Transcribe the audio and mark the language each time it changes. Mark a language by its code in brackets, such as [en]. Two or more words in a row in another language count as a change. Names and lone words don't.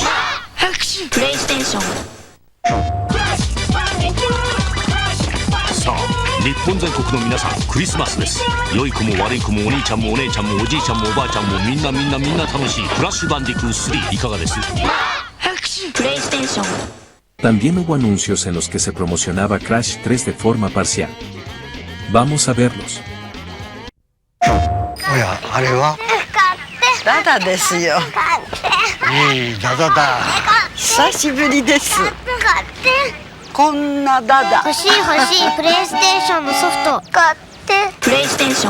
[ja] PlayStation さあ日本全国の皆さんクリスマスです良い子も悪い子もお兄ちゃんもお姉ちゃんもおじいちゃんもおばあちゃんもみんな楽しいクラッシュバンディクー3いかがです PlayStation [es] También hubo anuncios en los que se promocionaba Crash 3 de forma parcial. Vamos a verlos. [ja] おや、あれはダダですよ。ダダだ。久しぶりです。こんなダダ。欲しいプレイステーションのソフト買ってプレイステーション